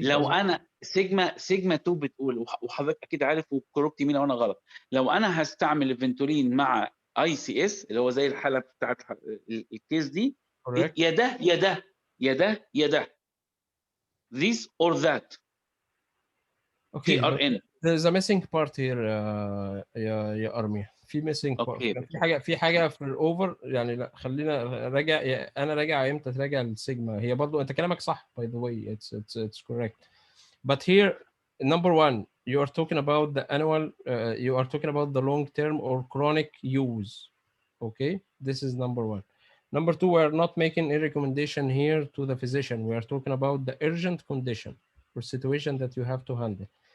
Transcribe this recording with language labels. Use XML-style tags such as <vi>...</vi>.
<ar>لو انا سيجما 2 بتقول وحضرتك اكيد عارف وكروبتي مين لو انا غلط، لو انا هستعمل الفنتولين مع اي سي اس اللي هو زي الحاله بتاعت الكيس دي، يا ده يا ده يا ده يا ده، this or that.</ar> <en>Okay, TRN. there's a missing part here يا ارميا. في missing part.</en> <ar>في حاجه في الاوفر يعني. لا خلينا راجع. انا راجع امتى تراجع السيجما. هي برضو انت كلامك صح by the way.</ar> <en>It's correct. But here number one you are talking about the annual you are talking about the long term or chronic use. Okay, this is number one. Number two, we are not making a recommendation here to the physician. We are talking about the urgent condition or situation that you have to handle.</en>